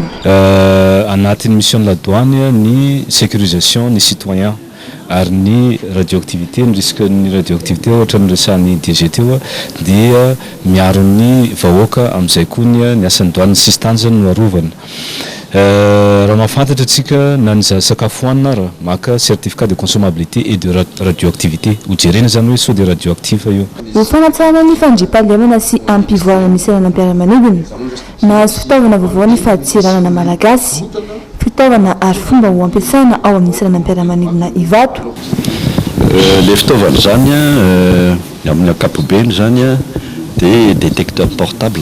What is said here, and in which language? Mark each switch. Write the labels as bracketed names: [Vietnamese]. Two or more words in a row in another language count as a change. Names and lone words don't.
[Malagasy] Anatin'ny [French] mission de la douane [Malagasy] ny sécurisation ny citoyen ary ny radioactivité ny risque ny radioactivité ohatra ny resan'ny DGT dia miaro ny vahoaka amin'izay koa ny asan'ny douane sisy tanjany no arovana. Raha mahafantatra atsika na ny sakafo hoanina raha maka [French] certificat de consommabilité et de radioactivité [Malagasy] ho jerena zany hoe sao de radioactif io. Ho fanatsarana ny fandriam-pahalemana sy ampivoarana ny seranana mpiara-manidina nahazo fitaovana vaovao ny fahadiseranana malagasy. Fitaovana ary fomba ho ampiasaina ao amin'ny seranana mpiara-manidina Ivato. Le fitaovana zany amin'ny ankapobeny zany dia [French] détecteur portable.